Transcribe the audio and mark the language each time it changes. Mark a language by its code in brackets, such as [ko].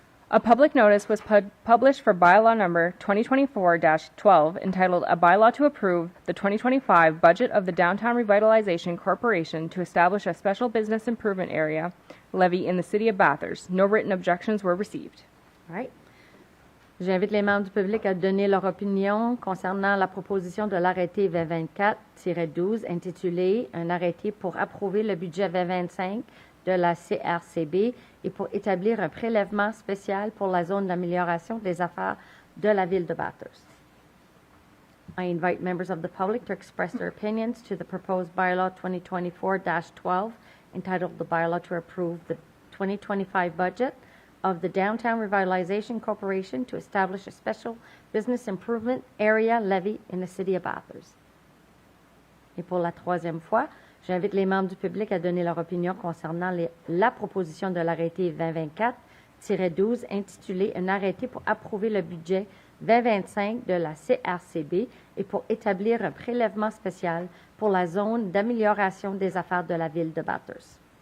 [en] A public notice was published for bylaw number 2024-12 entitled A Bylaw to Approve the 2025 Budget of the Downtown Revitalization Corporation to establish a special business improvement area levy in the City of Bathurst. No written objections were received. All right. [fr] J'invite les membres du public à donner leur opinion concernant la proposition de l'arrêté 2024-12 intitulé Un arrêté pour approuver le budget 2025 de la CRCB et pour établir un prélèvement spécial pour la zone d'amélioration des affaires de la ville de Bathurst. [en] I invite members of the public to express their opinions to the proposed bylaw 2024-12 entitled The Bylaw to Approve the 2025 Budget of the Downtown Revitalization Corporation to establish a special business improvement area levy in the City of Bathurst. [fr] Et pour la 3e fois, j'invite les membres du public à donner leur opinion concernant la proposition de l'arrêté 2024-12 intitulé Un arrêté pour approuver le budget 2025 de la CRCB et pour établir un prélèvement spécial pour la zone d'amélioration des affaires de la ville de Bathurst.